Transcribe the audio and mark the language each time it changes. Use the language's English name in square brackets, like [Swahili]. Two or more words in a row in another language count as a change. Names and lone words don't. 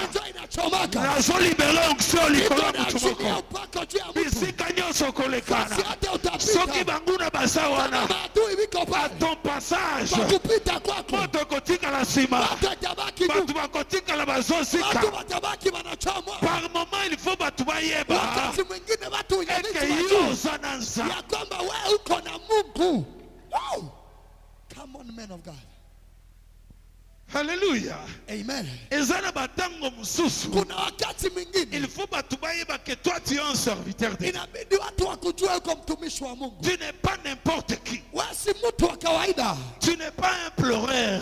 [Lingala] Nazo libere onction likolo mutu moko bisika nyonso kolekana soki banguna basa wana [French] à ton passage [Lingala] moto kotikala nsima bato bakotikala bazosika. [French] Par moment il faut [Lingala] bato bayeba eke yo oza na nza. [English] men of God. [French] Alléluia. Amen. Il faut que toi tu es un serviteur de Dieu. Tu n'es pas n'importe qui. Tu n'es pas un pleureur.